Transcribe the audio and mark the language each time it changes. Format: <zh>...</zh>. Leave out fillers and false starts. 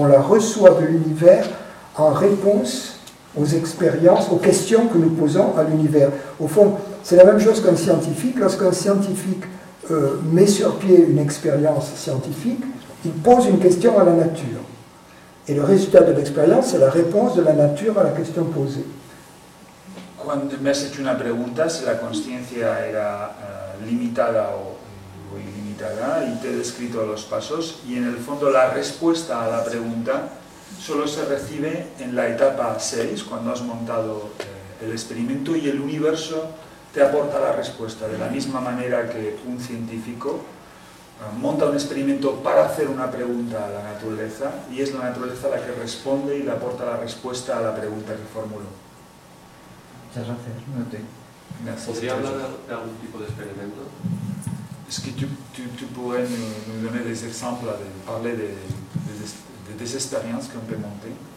<fr>On la reçoit de l'univers en réponse aux expériences, aux questions que nous posons à l'univers. Au fond, c'est la même chose qu'un scientifique. Lorsqu'un scientifique met sur pied une expérience scientifique, il pose une question à la nature. Et le résultat de l'expérience, c'est la réponse de la nature à la question posée.</fr> <es>Cuando me has hecho una pregunta si la conciencia era limitada o ilimitada y te he descrito los pasos y en el fondo la respuesta a la pregunta solo se recibe en la etapa 6 cuando has montado el experimento y el universo te aporta la respuesta de la misma manera que un científico monta un experimento para hacer una pregunta a la naturaleza y es la naturaleza la que responde y le aporta la respuesta a la pregunta que formuló. Muchas gracias.</es> <fr>Merci.</fr> <es>¿Podría hablar de algún tipo de experimento?</es> <fr>Est-ce que tu pourrais nous donner des exemples, parler des expériences qu'on peut monter?</fr>